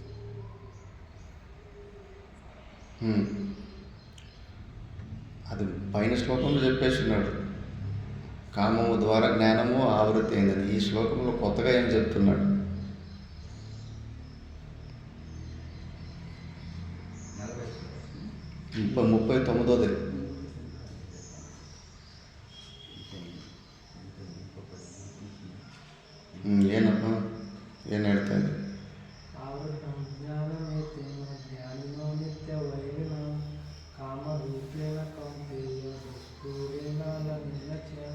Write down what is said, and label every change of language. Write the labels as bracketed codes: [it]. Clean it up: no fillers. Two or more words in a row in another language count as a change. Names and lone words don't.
[te] అది పైన శ్లోకంలో చెప్పేస్తున్నాడు, కామము ద్వారా జ్ఞానము ఆవృతి అయిందని. ఈ శ్లోకంలో కొత్తగా ఏం చెప్తున్నాడు? 39వ. [kn] ಏನಪ್ಪ ಏನು ಹೇಳ್ತಾ ಇದ್ದೆ? [sa] ಜ್ಞಾನಿನೋ ನಿತ್ಯ ವೈರಿನ ಕಾಮರೂಪೇಣ ಕೌಂತೆಯ ದುಃಖೂರೇಣ ಲಭಿಂಚ.